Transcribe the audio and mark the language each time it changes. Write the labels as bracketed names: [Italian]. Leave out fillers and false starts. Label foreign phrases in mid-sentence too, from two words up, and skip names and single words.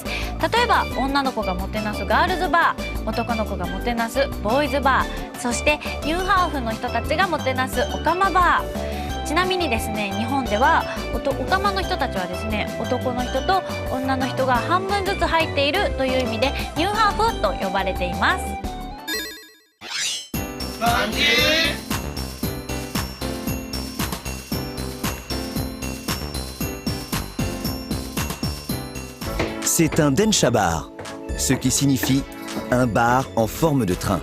[Japanese] 例えば女の子がもてなすガールズバー、男の子がもてなすボーイズバー、そしてニューハーフの人たちがもてなすオカマバー。ちなみにですね、日本ではオカマの人たちはですね、男の人と女の人が半分ずつ入っているという意味でニューハーフと呼ばれています。 [French] C'est un densha bar, ce qui signifie un bar en forme de train.